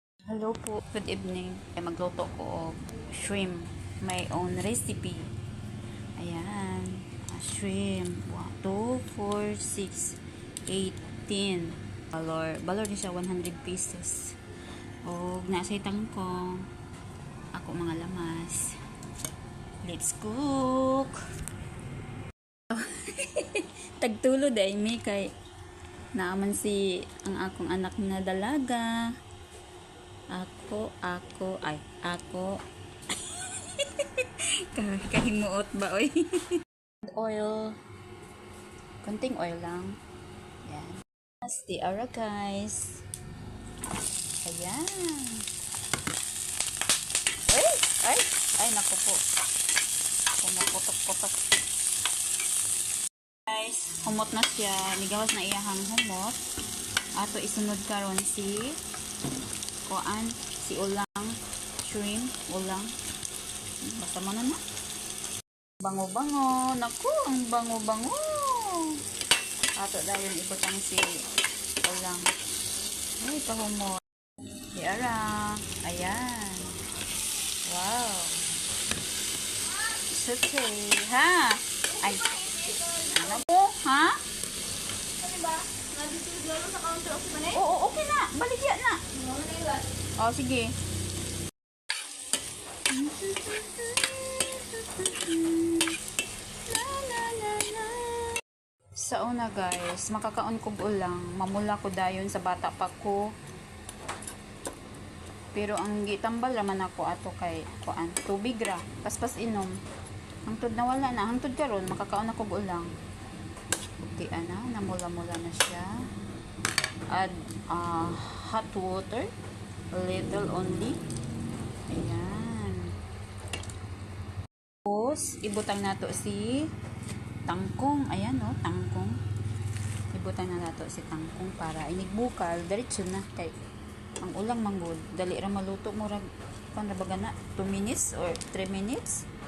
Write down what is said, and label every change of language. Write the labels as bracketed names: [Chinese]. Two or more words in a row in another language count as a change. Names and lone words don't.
[Cebuano] Hello po, [English] good evening. [Cebuano] Ay magluto ko og shrimp, [English] my own recipe. [Cebuano] Ayan, shrimp. 2, 4, 6, 18. Balor ni siya 100 pesos. Og nasa tangkong. Ako mga lamas. [English] Let's cook. [Cebuano] Tagtulod ay mi kay naaman si ang akong anak na dalaga. Ako. Kahimuot ba, oy? [Filipino] Oil. Konting oil lang. [Cebuano] Ayan. The ara, guys. [Filipino] Ayan. Ay, naku po. Pumuputok-putok. [Cebuano] Guys, humot na siya. Ligawas na iyahang humot. Ato isunod karon si ulang, shrimp, ulang. Basta mo na. Bango-bango. [Filipino] Naku, ang bango-bango. [Cebuano] Ato dahil ibutang si ulang. Ay, kahumot. Diara. [English] Ayan. Wow. It's okay. Ha? Ay. [Filipino] Ano po? Ha? Ano ba? Nandito sa counter of Manay? [Cebuano] Oo, okay na. Baligya na. Oh, sige. Sa una guys, makakaon ko ulang. Mamula ko dayon sa bata pa ko. Pero ang gitambal raman ako ato kay tubig ra. Paspas inom. Hangtod na wala na. Hangtod karon makakaon ako ulang. Okay, namula-mula na siya. [English] Add hot water. A little only. Ayan. [Cebuano] Tapos, ibutang nato si tangkong. Ayan, no, tangkong. Ibutang na nato si tangkong para inigbukal. Diretso na. Kay, ang ulang manggod. Dali ra maluto mo ra. [Filipino] Kung baga na, [English] 2 minutes or 3 minutes.